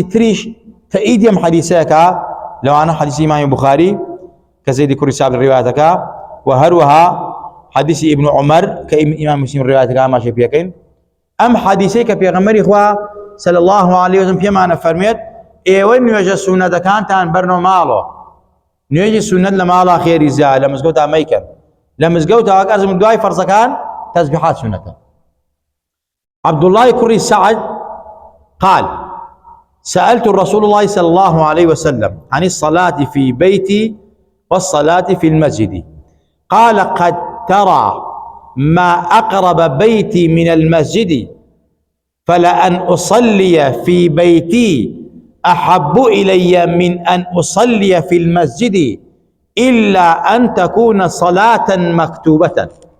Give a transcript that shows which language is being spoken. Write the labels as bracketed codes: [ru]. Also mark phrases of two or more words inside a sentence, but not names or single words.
[ckb] تریش تەئیدی ئەم حەدیثەیەکە لەوانە حەدیثی ئیمامی بوخاری کە زەیدی کوڕی سابر ڕیوایەتەکە و هەروەها حەدیثی ئیبن عومەر کە ئیمام مسلم ڕیوایەتەکە ئاماژەی پێکەین ئەم حەدیثەی کە پێغەمبەری خوا [ar] صلی الله عليه وسلم [ckb] پێمانە فەرمێت ئێوە نوێژە سونەتەکانتان بەرنەوە ماڵەوە نوێژی سونەت لە ماڵا خێری زیاد لە مزگەوتا مەیکەن لە مزگەوتا ئەزم دوای فەرزەکان تەسبیحات سونەتە [ar] عبد الله كري سعد قال سألت رسول الله صلى الله عليه وسلم عن الصلاة في بيتي والصلاة في المسجد قال قد ترى ما أقرب بيتي من المسجد فلأن أصلي في بيتي أحب إلي من أن أصلي في المسجد إلا أن تكون صلاة مكتوبة.